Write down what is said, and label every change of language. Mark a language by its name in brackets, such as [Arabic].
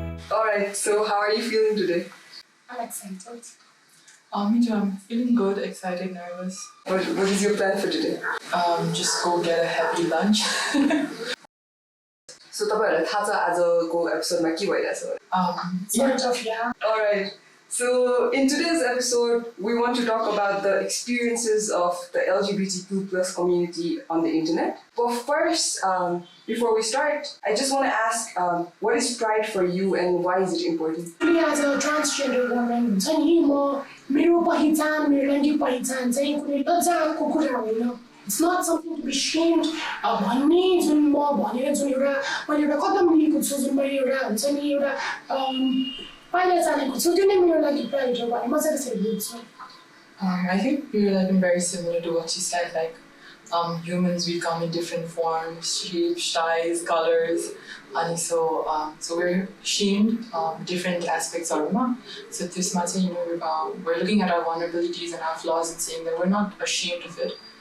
[English] Alright, so how are you feeling today? I'm excited. Me too. I'm feeling good, excited, nervous. What is your plan for today? Just go get a happy lunch. [Nepali] So तपाईहरुलाई थाहा छ आजको एपिसोडमा के भइरहेछ? [English] Sort of, yeah. Alright, so in today's episode, we want to talk about the experiences of the LGBTQ plus community on the internet. But first, before we start, I just want to ask, what is pride for you and why is it important? As a transgender woman, [Nepali] मेरो पहिचान मेरो लैङ्गिक पहिचान चाहिँ कुनै लज्जाको कुरा होइन. [English] It's not something to be shamed [Nepali] भन्ने जुन म भनेर जुन एउटा मैले एउटा कदम लिएको छु जुन मैले एउटा हुन्छ नि एउटा पाइला चालेको छु त्यो नै मेरो लागि प्राइड हो भने म चाहिँ त्यसरी बुझ्छु. [English] I think we're like very similar to what she said. Like humans, we come in different forms, shapes, sizes, colors, and so we're shamed different aspects of it. So this much, we're looking at our vulnerabilities and our flaws and saying that we're not ashamed of it.